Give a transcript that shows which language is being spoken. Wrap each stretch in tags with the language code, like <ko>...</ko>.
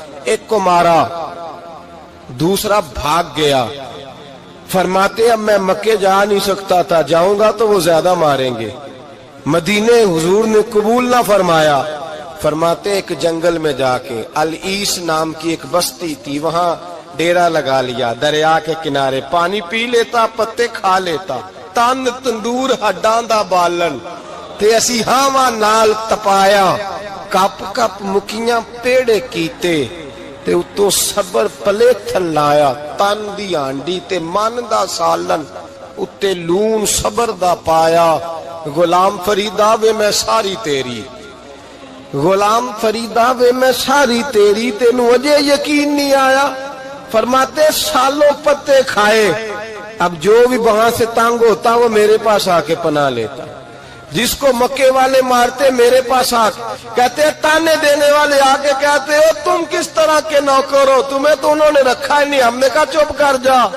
<ur>ایک کو مارا، دوسرا بھاگ گیا. فرماتے اب میں مکے جا نہیں سکتا تھا، جاؤں گا تو وہ زیادہ ماریں گے. مدینے حضور نے قبول نہ فرمایا. فرماتے ایک جنگل میں جا کے العیس نام کی ایک بستی تھی، وہاں ڈیرا لگا لیا. دریا کے کنارے پانی پی لیتا، پتے کھا لیتا.</ur> <pa>تن تندور ہڈاں دا بالن تے اسی ہاواں نال تپایا. کپ کپ مکیاں پیڑے کیتے تے اتوں صبر پلیتھن لایا. تن دی ہانڈی تے من دا سالن اتے لون صبر دا پایا. غلام فریدا وے میں ساری تیری، غلام فریدا وے میں ساری تیری، تینوں اجے یقین نہیں آیا؟</pa> <ur>فرماتے سالوں پتے کھائے، اب جو بھی وہاں سے تنگ ہوتا وہ میرے پاس آ کے پناہ لیتا، جس کو مکے والے مارتے میرے پاس آ کے کہتے ہیں، تانے دینے والے آ کے کہتے ہو تم کس طرح کے نوکر ہو، تمہیں تو انہوں نے رکھا ہی نہیں، ہم نے کہا چپ کر جا،</ur>